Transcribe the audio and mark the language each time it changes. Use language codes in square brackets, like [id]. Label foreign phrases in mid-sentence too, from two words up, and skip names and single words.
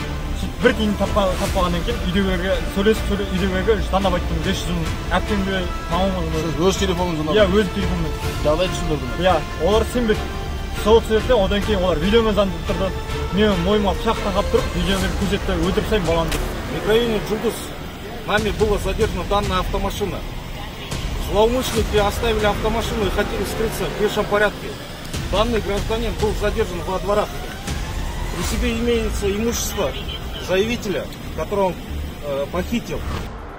[kk] Бір тиын таппағаннан кейін үйдегілерге сөйлесіп, үйдегілерге таңдап айттым 500 мың. Әпкемге, мамамызға. Өз телефоныңыздан? Иә, өз телефоныммен. Жағдай түсіндірдім. Иә, олар сенбеді. Сол себепті одан кейін олар видеомен заңдып тұрды. Мен мойыма пышақ тақап тұрып, видеомен көрсетті, өлтіріп тастаймын баланы деп. [ru] В микрорайоне Джудус нами была задержана данная автомашина. Злоумышленники оставили автомашину и хотели скрыться в пешем порядке. Данный гражданин был задержан во дворах. При себе имеется имущество заявителя, которого он похитил.